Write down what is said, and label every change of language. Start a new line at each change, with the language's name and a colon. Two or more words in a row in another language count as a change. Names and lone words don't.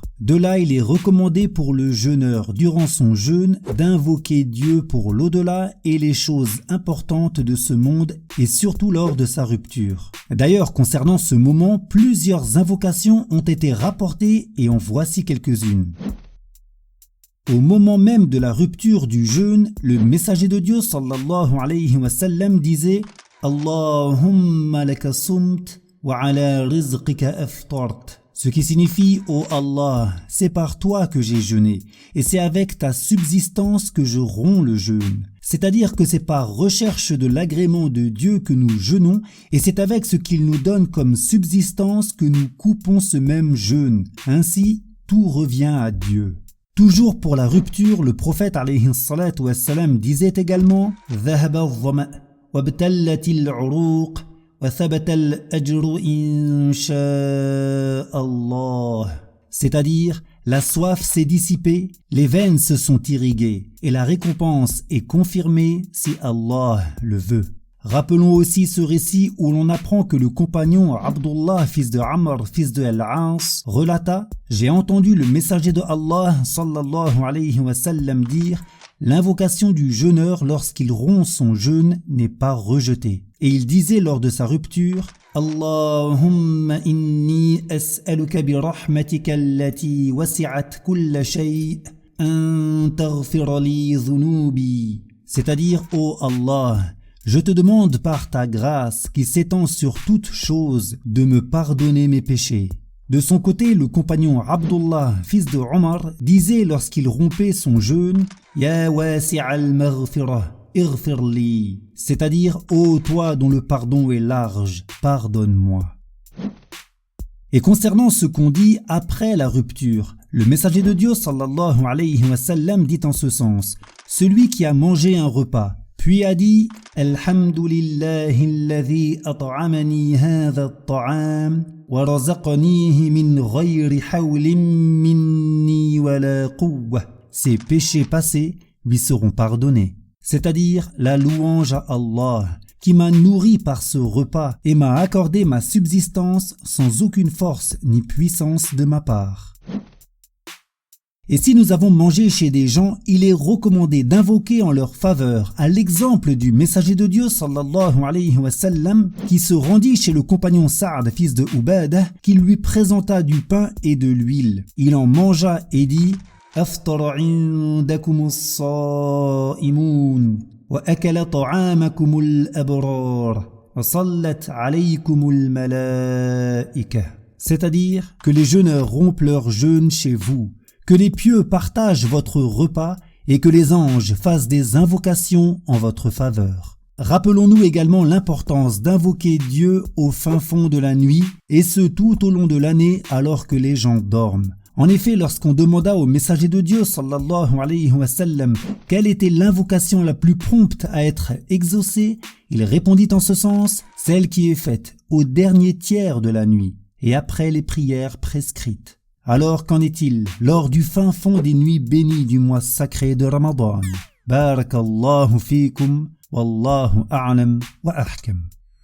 French: De là, il est recommandé pour le jeûneur, durant son jeûne, d'invoquer Dieu pour l'au-delà et les choses importantes de ce monde, et surtout lors de sa rupture. D'ailleurs, concernant ce moment, plusieurs invocations ont été rapportées et en voici quelques-unes. Au moment même de la rupture du jeûne, le messager de Dieu
Arabic: صلى الله عليه وسلم
French: disait:
Arabic: اللهم لك صمت وعلى رزقك أفطرت.
French: Ce qui signifie: ô Allah, c'est par toi que j'ai jeûné, et c'est avec ta subsistance que je romps le jeûne. C'est-à-dire que c'est par recherche de l'agrément de Dieu que nous jeûnons, et c'est avec ce qu'il nous donne comme subsistance que nous coupons ce même jeûne. Ainsi, tout revient à Dieu. Toujours pour la rupture, le prophète
Arabic: عليه الصلاة والسلام
French: disait également:
Arabic: ذهب الظمأ وابتلت العروق وثبت الأجر إن شاء الله.
French: C'est-à-dire, la soif s'est dissipée, les veines se sont irriguées, et la récompense est confirmée si Allah le veut. Rappelons aussi ce récit où l'on apprend que le compagnon Abdullah, fils de Amr, fils de Al-As, relata: j'ai entendu le messager de Allah
Arabic: صلى الله عليه وسلم
French: dire: l'invocation du jeûneur lorsqu'il rompt son jeûne n'est pas rejetée. Et il disait lors de sa rupture:
Arabic: اللهم إني أسألك برحمتك التي وسعت كل شيء أن تغفر لي ذنوبي.
French: C'est-à dire, ô Allah, je te demande par ta grâce qui s'étend sur toute chose de me pardonner mes péchés. De son côté, le compagnon Abdullah, fils de Omar, disait lorsqu'il rompait son jeûne:
Arabic: يا واسع المغفرة اغفر لي.
French: C'est-à-dire, ô toi dont le pardon est large, pardonne-moi. Et concernant ce qu'on dit après la rupture, le messager de Dieu
Arabic: صلى الله عليه وسلم
French: dit en ce sens: celui qui a mangé un repas, puis a dit:
Arabic: الحمد لله الذي أطعمني هذا الطعام ورزقنيه من غير حول مني ولا قوة.
French: Ses péchés passés lui seront pardonnés. C'est-à-dire la louange à Allah, qui m'a nourri par ce repas et m'a accordé ma subsistance sans aucune force ni puissance de ma part. Et si nous avons mangé chez des gens, il est recommandé d'invoquer en leur faveur, à l'exemple du messager de Dieu
Arabic: صلى الله عليه وسلم,
French: qui se rendit chez le compagnon Sa'd, fils de Ubadah, qui lui présenta du pain et de l'huile. Il en mangea et dit:
Arabic: أفطر عندكم الصائمون وأكل طعامكم الأبرار وصلت عليكم الملائكة.
French: C'est-à-dire que les jeûneurs rompent leur jeûne chez vous, que les pieux partagent votre repas et que les anges fassent des invocations en votre faveur. Rappelons-nous également l'importance d'invoquer Dieu au fin fond de la nuit, et ce tout au long de l'année alors que les gens dorment. En effet, lorsqu'on demanda au messager de Dieu
Arabic: صلى الله عليه وسلم
French: quelle était l'invocation la plus prompte à être exaucée, il répondit en ce sens: celle qui est faite au dernier tiers de la nuit et après les prières prescrites. Alors qu'en est-il lors du fin fond des nuits bénies du mois sacré de Ramadan?
Arabic: بارك الله فيكم والله أعلم وأحكم.